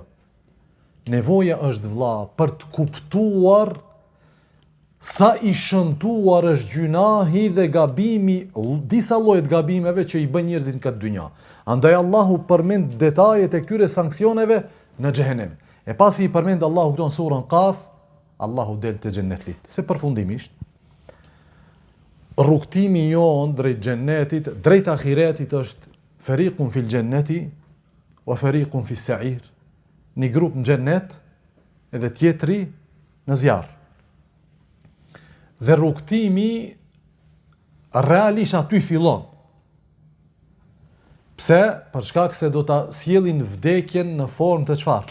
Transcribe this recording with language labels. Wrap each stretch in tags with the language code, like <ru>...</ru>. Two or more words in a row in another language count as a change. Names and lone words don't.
<sq>Nevoja është vlla për të kuptuar sa i shëmtuar është gjunahi dhe gabimi, disa llojet gabimeve që i bën njerëzit në këtë dynja. Andaj Allahu përmend detajet e këtyre sanksioneve në xhehenem. E pasi i përmend Allahu këto në surën Qaf, Allahu del te xhennetit. Se përfundimisht rrugtimi jon drejt xhennetit, drejt ahiretit është</sq> <ar>فريق في الجنة وفريق في السعير.</ar> <sq>Një grup në xhennet edhe tjetri në zjarr. Dhe rrugtimi realisht aty fillon. Pse? Për shkak se do ta sjellin vdekjen në formë të çfarë?</sq>